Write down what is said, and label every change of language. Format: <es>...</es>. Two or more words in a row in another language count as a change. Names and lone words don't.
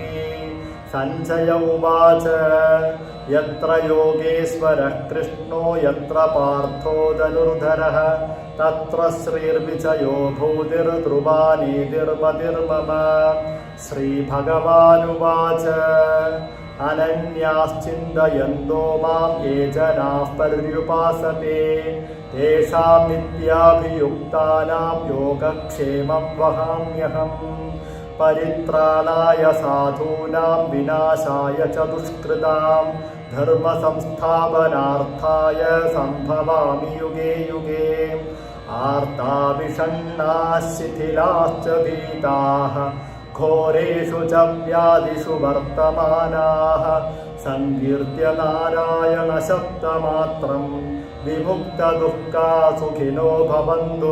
<sa>സഞ്ജയ ഉവാച യത്ര യോഗേശ്വരഃ കൃഷ്ണോ യത്ര പാർത്ഥോ ധനുർധരഃ തത്ര ശ്രീർവിജയോ ഭൂതിർധ്രുവാനീതിർമതിർമമ. ശ്രീഭഗവാനുവാച അനന്യാശ്ചിന്തയന്തോ മാം യേ ജനാഃ പര്യുപാസതേ തേഷാം നിത്യാഭിയുക്താനാം യോഗക്ഷേമം വഹാമ്യഹം. പരിത്രാണായ സാധൂനാം വിനാശായ ച ദുഷ്കൃതാം ധർമ്മസംസ്ഥാപനാർത്ഥായ സംഭവാമി യുഗേ യുഗേ. ആർത്താവിഷണ്ണാഃ ശിഥിലാശ്ച ഭീതാഃ ഘോരേഷു ച വ്യാധിഷു വർത്തമാനാഃ സങ്കീർത്യ നാരായണ ശബ്ദമാത്രം വിമുക്തദുഃഖാ സുഖിനോ ഭവന്തു.</sa>